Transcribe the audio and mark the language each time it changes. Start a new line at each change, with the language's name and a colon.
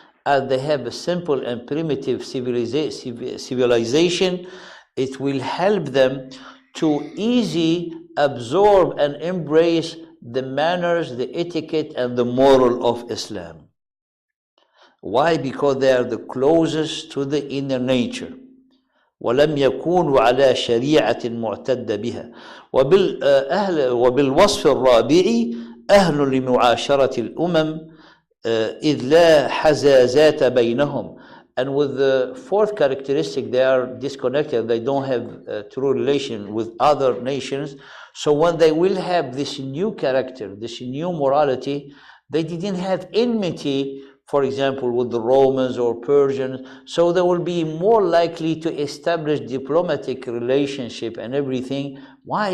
English: As they have a simple and primitive civilization, it will help them to easily absorb and embrace the manners, the etiquette, and the moral of Islam. Why? Because they are the closest to the inner nature.
Arabic: ولم يكونوا على شريعة معتد بها. وبالوصف الرابع أهل لمعاشرة الأمم إذ لا حزازات بينهم.
English: And with the fourth characteristic, they are disconnected, they don't have a true relation with other nations. So when they will have this new character, this new morality, they didn't have enmity, for example, with the Romans or Persians, so they will be more likely to establish diplomatic relationship and everything. Why?